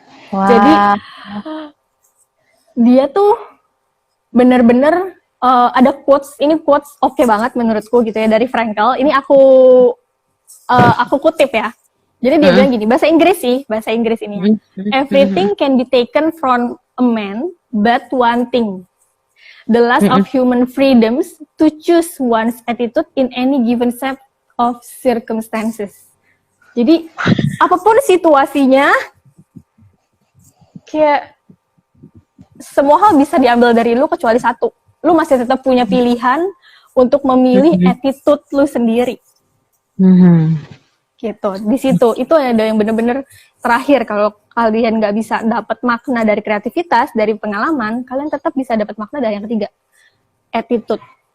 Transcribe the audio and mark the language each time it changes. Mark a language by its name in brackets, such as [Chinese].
[Indonesian] Jadi dia tuh bener-bener ada quotes, ini quotes oke banget menurutku gitu ya dari Frankl. Ini aku kutip ya. Jadi dia bilang gini, bahasa Inggris ini. [English] Everything can be taken from a man, but one thing. The last of human freedoms to choose one's attitude in any given set of circumstances. [Indonesian] Jadi apapun situasinya, kayak semua hal bisa diambil dari lu kecuali satu. Lu masih tetap punya pilihan untuk memilih attitude lu sendiri. Gitu. Di situ itu ada yang benar-benar terakhir. Kalau kalian nggak bisa dapat makna dari kreativitas, dari pengalaman, kalian tetap bisa dapat makna dari yang ketiga, attitude.